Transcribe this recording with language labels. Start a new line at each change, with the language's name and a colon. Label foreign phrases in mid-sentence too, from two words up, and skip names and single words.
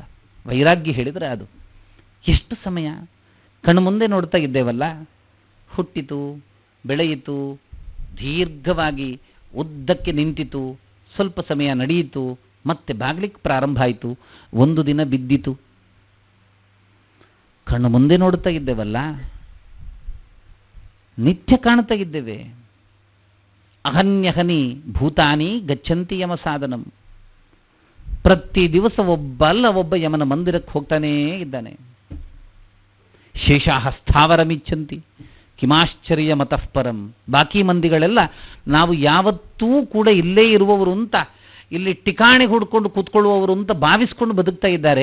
Kannada: ವೈರಾಗ್ಯ ಹೇಳಿದರೆ ಅದು ಎಷ್ಟು ಸಮಯ ಕಣ್ಣು ಮುಂದೆ ನೋಡ್ತಾ ಇದ್ದೇವಲ್ಲ, ಹುಟ್ಟಿತು, ಬೆಳೆಯಿತು, ದೀರ್ಘವಾಗಿ ಉದ್ದಕ್ಕೆ ನಿಂತಿತು, ಸ್ವಲ್ಪ ಸಮಯ ನಡೆಯಿತು, ಮತ್ತೆ ಬಾಗ್ಲಿಕ್ಕೆ ಪ್ರಾರಂಭ ಆಯಿತು, ಒಂದು ದಿನ ಬಿದ್ದಿತು. ಕಣ್ಣು ಮುಂದೆ ನೋಡ್ತಾ ಇದ್ದೇವಲ್ಲ, ನಿತ್ಯ ಕಾಣ್ತಾ ಇದ್ದೇವೆ.
Sanskrit: ಅಹನ್ಯಹನಿ ಭೂತಾನಿ ಗಚ್ಚಂತಿ ಯಮ ಸಾಧನಂ.
Kannada: ಪ್ರತಿ ದಿವಸ ಒಬ್ಬ ಯಮನ ಮಂದಿರಕ್ಕೆ ಹೋಗ್ತಾನೇ ಇದ್ದಾನೆ.
Sanskrit: ಶೇಷಾಹ ಸ್ಥಾವರಮಿಚ್ಛಂತಿ ಕಿಮಾಶ್ಚರ್ಯ ಮತಃಪರಂ.
Kannada: ಬಾಕಿ ಮಂದಿಗಳೆಲ್ಲ ನಾವು ಯಾವತ್ತೂ ಕೂಡ ಇಲ್ಲೇ ಇರುವವರು ಅಂತ, ಇಲ್ಲಿ ಟಿಕಾಣಿ ಹುಡ್ಕೊಂಡು ಕೂತ್ಕೊಳ್ಳುವವರು ಅಂತ ಭಾವಿಸ್ಕೊಂಡು ಬದುಕ್ತಾ ಇದ್ದಾರೆ.